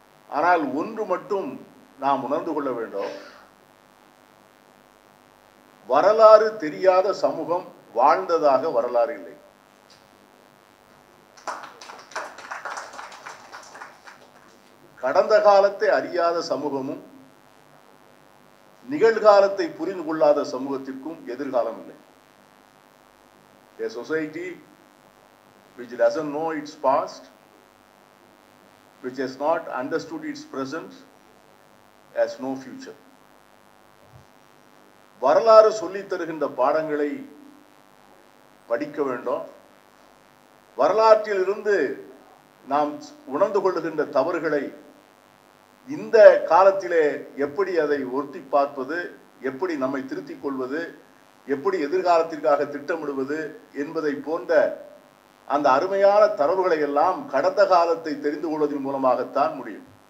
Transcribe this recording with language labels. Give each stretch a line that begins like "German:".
Tamil: ஆனால் ஒன்று மட்டும் நாம் உணர்ந்து கொள்ள வேண்டும், வரலாறு தெரியாத சமூகம் வாழ்ந்ததாக வரலாறு இல்லை. கடந்த காலத்தை அறியாத சமூகமும் நிகழ்காலத்தை புரிந்து கொள்ளாத சமூகத்திற்கும் எதிர்காலம் இல்லை.
English: A society which doesn't know its past, which has not understood its present, has no future.
Tamil: வரலாறு சொல்லித் தருகின்ற பாடங்களை படிக்க வேண்டும். வரலாற்றில் இருந்து நாம் உணர்ந்து கொள்ளுகின்ற தவறுகளை இந்த காலத்திலே எப்படி அதை ஒட்டி பார்ப்பது, எப்படி நம்மை திருத்திக் கொள்வது, எப்படி எதிர்காலத்திற்காக திட்டமிடுவது என்பதை போன்ற அந்த அருமையான தரவுகளை எல்லாம் கடந்த காலத்தை தெரிந்து கொள்வதன் மூலமாகத்தான் முடியும்.